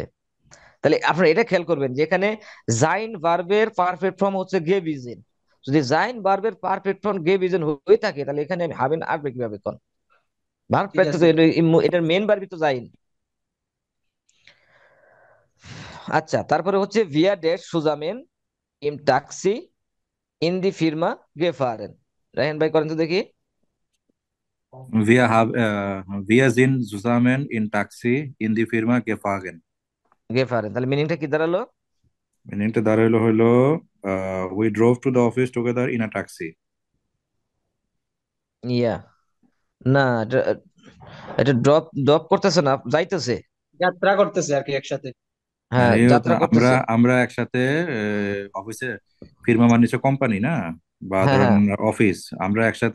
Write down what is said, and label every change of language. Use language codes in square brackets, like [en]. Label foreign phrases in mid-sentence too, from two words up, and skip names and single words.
[bn] তাহলে আপনারা এটা খেয়াল করবেন যে এখানে জাইন ভার্বের পারফেক্ট ফর্ম হচ্ছে গেভিজেন, যদি জাইন ভার্বের পারফেক্ট ফর্ম গেভিজেন হয়ে থাকে তাহলে এখানে আমি হাবেন আসবে কিভাবে কোন ভার্ব ঠিক তো আছে। এটার মেন ভার্বই তো জাইন। আচ্ছা তারপরে হচ্ছে [de] wir sind zusammen im Taxi in die Firma gefahren, [bn] রায়হান ভাই করেন তো দেখি। [de] Wir sind zusammen in Taxi in die Firma gefahren. [bn] গেফারেন তাহলে মিনিংটা কি দাঁড়ালো? মিনিংটা দাঁড়াইলো হইলো [en] we drove to the office together in a taxi. [bn] ইয়া না, এটা এটা ড্রপ ড্রপ করতেছে না, যাইতেছে। যাত্রা করতেছে আর কি একসাথে। হ্যাঁ এই হতো, যাত্রা আমরা করতেছে। আমরা একসাথে অফিসে, ফির্মা মানে হচ্ছে কোম্পানি না, বা হ্যাঁ ধরেন হ্যাঁ অফিস, আমরা একসাথে